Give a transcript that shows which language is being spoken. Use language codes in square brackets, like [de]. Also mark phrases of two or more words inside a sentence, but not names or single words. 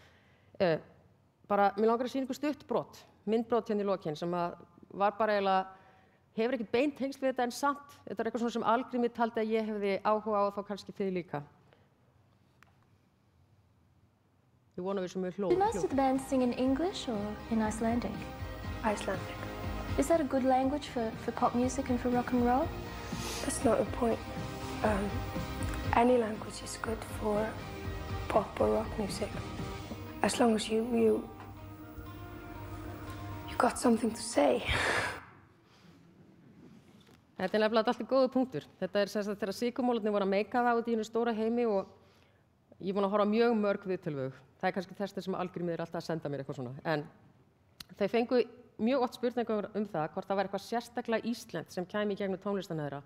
[is] Mér langar að sýna ykkur stutt brot, myndbrot hérna í lokin sem var bara eiginlega, hefur ekkert beint tengsl við þetta en samt, þetta eitthvað svona sem Algrímur taldi að ég hefði áhuga á og þá kannski þið líka. Ég vona við sem við hljóð. [en] Do most of the bands sing in English or in Icelandic? Icelandic. Is that a good language for pop music and for rock and roll? That's not the point. Any language is good for pop or rock music. As long as you got something to say. [is] Þetta nefnilega alltaf góður punktur. Þetta sem sagt þegar sykurmólarnir voru að meika það út í einu stóra heimi og ég er búin að horfa mjög mörg viðtöl við þau. Það kannski þess sem Algrímur alltaf að senda mér eitthvað svona. En þau fengu mjög oft spurningar það hvort það var eitthvað sérstaklega íslenskt sem kæmi í gegnum tónlistina þeirra.